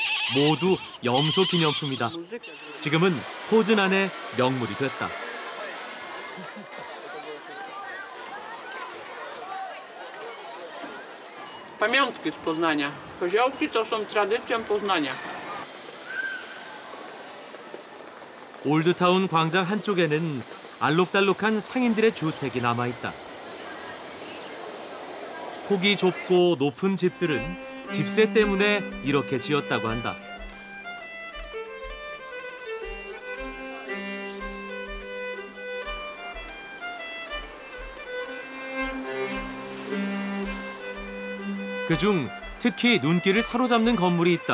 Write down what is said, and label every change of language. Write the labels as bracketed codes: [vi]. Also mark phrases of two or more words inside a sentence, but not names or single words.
[ko] 모두 염소 기념품이다. 지금은 포즈난의 명물이 됐다. [pl] Pamiątki z Poznania. Koziołki to są tradycją Poznania. [ko] 올드타운 광장 한쪽에는 알록달록한 상인들의 주택이 남아있다. 폭이 좁고 높은 집들은 집세 때문에 이렇게 지었다고 한다. 그중 특히 눈길을 사로잡는 건물이 있다.